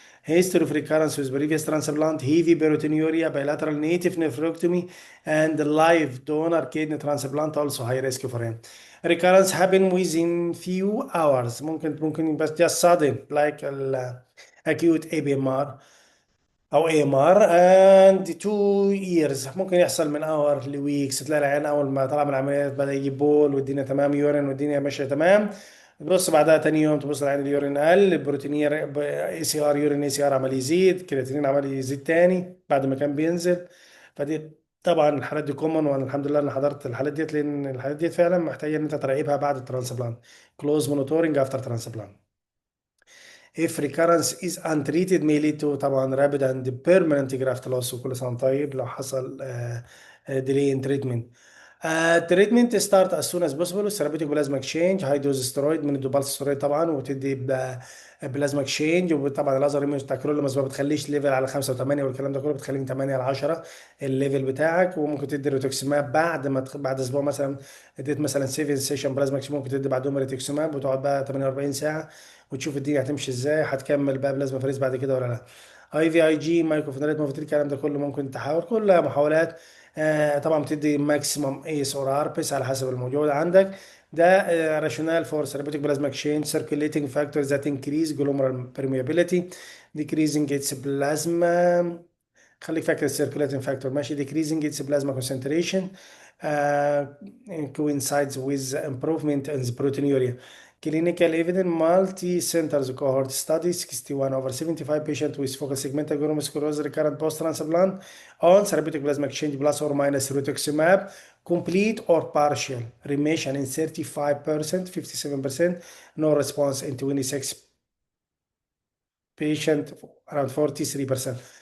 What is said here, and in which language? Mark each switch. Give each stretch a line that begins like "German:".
English: History of recurrence with previous transplant, heavy peritonuria, bilateral native nephrectomy, and live donor kidney transplant also high risk for him. Recurrence happen within few hours.
Arabic: ممكن بس
English: just sudden like acute ABMR او AMR and 2 years.
Arabic: ممكن يحصل من اور لويكس. تلاقي العيان اول ما طلع من العمليات بدا يجيب بول والدنيا تمام، يورين والدنيا ماشيه تمام. تبص بعدها تاني يوم تبص العين اليورين قل، البروتينير اي سي ار، يورين اي سي ار عمال يزيد، كرياتينين عمال يزيد تاني بعد ما كان بينزل. فدي طبعا الحالات دي كومن، وانا الحمد لله انا حضرت الحالات ديت، لان الحالات ديت فعلا محتاجه ان انت تراقبها بعد الترانسبلانت.
English: Close monitoring after transplant. if recurrence is untreated may lead to طبعا rapid and permanent graft loss.
Arabic: وكل سنه طيب لو حصل
English: delay in treatment. التريتمنت start as soon as possible.
Arabic: الثيرابيوتيك بلازما اكشينج هاي دوز ستيرويد من الدوبال ستيرويد طبعا، وتدي بلازما اكشينج. وطبعا الازر ايميون بتاع كرول ما بتخليش ليفل على 5 و8 والكلام ده كله، بتخليه من 8 ل 10 الليفل بتاعك. وممكن تدي ريتوكسماب بعد ما بعد اسبوع مثلا اديت مثلا 7 سيشن بلازما اكشينج، ممكن تدي بعدهم ريتوكسماب وتقعد بقى 48 ساعه وتشوف الدنيا هتمشي ازاي، هتكمل بقى بلازما فريز بعد كده ولا لا. اي في اي جي مايكروفينالات موفيتيل الكلام ده كله ممكن تحاول، كلها محاولات. طبعا بتدي ماكسيمم ايس اور اربس على حسب الموجود عندك.
English: ده rationale for therapeutic plasma exchange circulating factors that increase glomerular permeability decreasing its plasma.
Arabic: خليك فاكر السيركيليتنج فاكتور ماشي.
English: decreasing its plasma concentration uh, coincides with improvement in the proteinuria. Clinical evidence multi-centers cohort study 61 over 75 patients with focal segmental glomerulosclerosis recurrent post-transplant on therapeutic plasma exchange plus or minus rituximab, complete or partial remission in 35%, 57%, no response in 26 patient, around 43%.